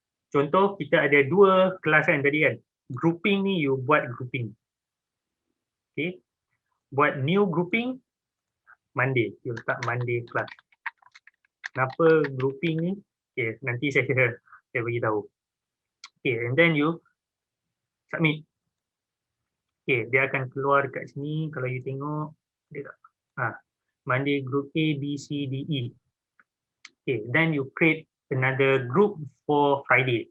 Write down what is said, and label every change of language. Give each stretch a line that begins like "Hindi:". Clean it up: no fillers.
Malay: Contoh kita ada 2 kelas kan tadi kan. Grouping ni you buat grouping. Okay. Buat new grouping Monday. You letak Monday class. Kenapa grouping ni? Okay, nanti saya bagi tahu.
English: Okay, and then you submit.
Malay: Okay, dia akan keluar dekat sini. Kalau you tengok, dia Monday group A, B, C, D, E.
English: Okay, then you create another group for Friday.